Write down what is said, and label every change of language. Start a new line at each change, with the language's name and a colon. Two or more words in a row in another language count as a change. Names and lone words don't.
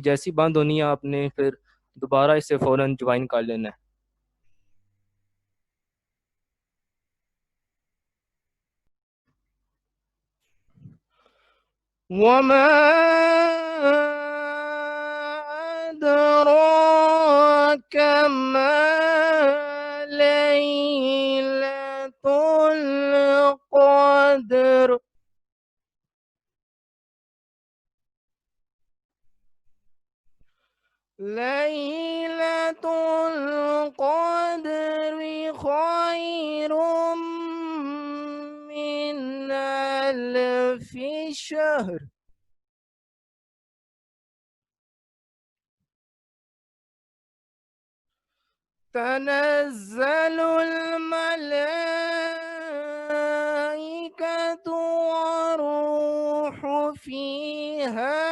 Urdu: جیسی بند ہونی ہے آپ نے پھر دوبارہ اسے فوراً جوائن کر لینا ہے.
Arabic: وما أدراك ما ليلة القدر. ليلة القدر خير من ألف شهر. تنزل الملائكة والروح فيها